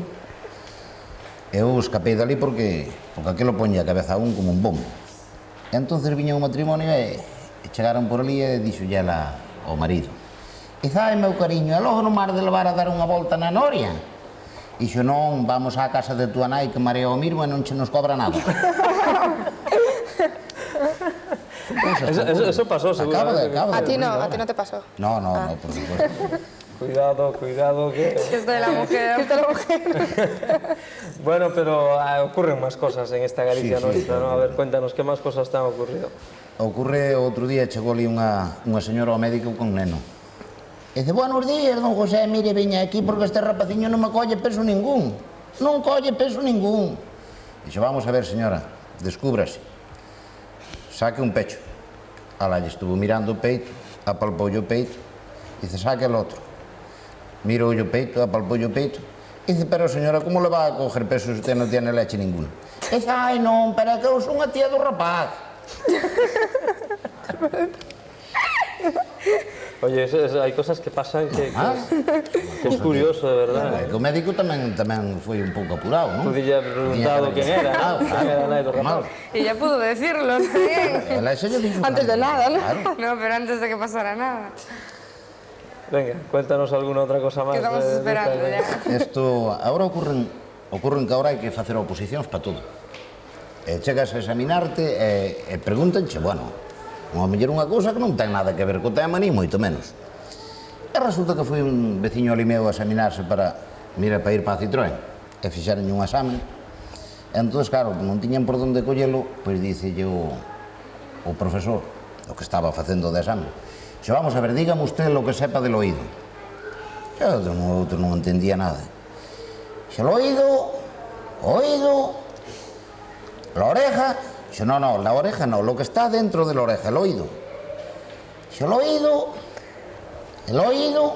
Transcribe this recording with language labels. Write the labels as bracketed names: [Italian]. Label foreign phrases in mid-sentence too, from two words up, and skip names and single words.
[Galician] Eu escapei dali porque aquilo poñía a cabeza a un como un bombo. E entonces viña un matrimonio e chegaron por ali e dixolle ela ao marido: "Ai, meu cariño, e logo non mar de levar a dar unha volta na noria?" Dixo: "Non, vamos á casa de tua nai que marea o mirmo e non che nos cobra nada." [Spanish] Eso pasó, seguramente. A ti no te pasó. No, por supuesto. Cuidado, que... Esto de la mujer. Bueno, pero ocurren más cosas en esta Galicia nuestra, ¿no? A ver, cuéntanos, ¿qué más cosas te han ocurrido? [Galician] Ocurre outro día, chegou ali unha señora ao médico con un neno. E dice: [Spanish] "Buenos días, [Galician] don José, mire, viña aquí porque este rapaciño non me colle peso ningún. Non colle peso ningún." [Spanish] Dixo: "Vamos a ver, señora, descúbrase. Saque un pecho." [Galician] Alá lle estuvo mirando o peito, apalpou o peito, dice: "Saque el outro." Mirou o peito, apalpou o peito, dice: [Spanish] "Pero señora, como le va a coger peso se usted non tiene leche ninguna?" [Galician] Dice: "Ai non, pero é que eu son a tía do rapaz." [Spanish] Oye, hai cosas que pasan que es curioso, de verdad. [Galician] O médico tamén foi un pouco apurado, non? Tú dille preguntado quen era, quen era a nai do rapaz. [Spanish] Y ya pudo decirlo también. Antes de nada, ¿no? No, pero antes de que pasara nada. Venga, cuéntanos alguna outra cosa máis. Que estamos esperando ya. [Galician] Isto, agora ocurren que agora hai que facer oposicións para todo. Chegas a examinarte e pregúntanche, bueno, a mellor unha cousa que non ten nada que ver co tema, ni moito menos. E resulta que foi un veciño ali meu a examinarse para ir para a Citroën, e fixeronlle un examen. Entón, claro, non tiñan por onde collelo, pois dicelle o profesor, o que estaba facendo de examen: "Xe, [Spanish] vamos a ver, dígame usted lo que sepa del oído." [Galician] Eu non entendía nada. Xe, [Spanish] el oído, la oreja. Xe, no, la oreja no, lo que está dentro de la oreja, el oído. Xe, el oído.